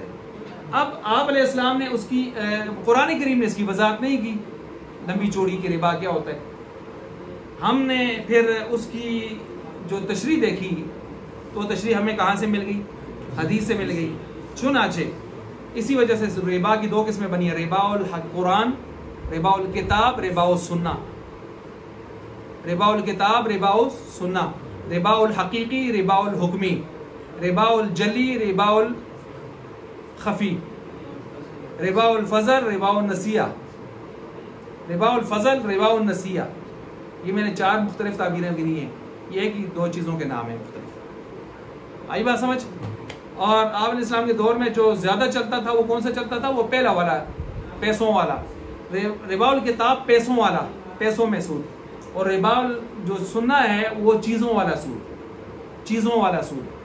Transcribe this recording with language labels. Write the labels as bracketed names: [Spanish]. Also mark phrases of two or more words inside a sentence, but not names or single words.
[Urdu] اب آپ [Arabic] علیہ السلام [Urdu] نے اس کی قرآن کریم نے اس کی وضاحت نہیں کی، لمبی چوڑی کی ربا کیا ہوتا ہے۔ ہم نے پھر اس کی جو تشریح دیکھی تو تشریح ہمیں کہاں سے مل گئی؟ حدیث سے مل گئی۔ چنانچہ اسی وجہ سے ربا کی 2 قسمیں بنی ہیں، [Arabic] ربا القرآن، ربا الکتاب، ربا السنہ۔ ربا الکتاب، ربا السنہ، ربا الحقیقی، ربا الحکمی، ربا الجلی، ربا الخفی، ربا الفضل، ربا النسیہ، ربا الفضل، ربا النسیہ۔ [Urdu] یہ میں نے 4 مختلف تعبیریں گنی ہیں، یہ ایک ہی 2 چیزوں کے نام ہیں مختلف۔ آئی بات سمجھ؟ اور آپ [Arabic] علیہ السلام [Urdu] کے دور میں جو زیادہ چلتا تھا وہ کون سا چلتا تھا؟ وہ پہلا والا، پیسوں والا۔ [Arabic] ربا الکتاب [Urdu] پیسوں والا، پیسوں میں سود، اور ربا جو سننا ہے وہ چیزوں والا سود، چیزوں والا سود۔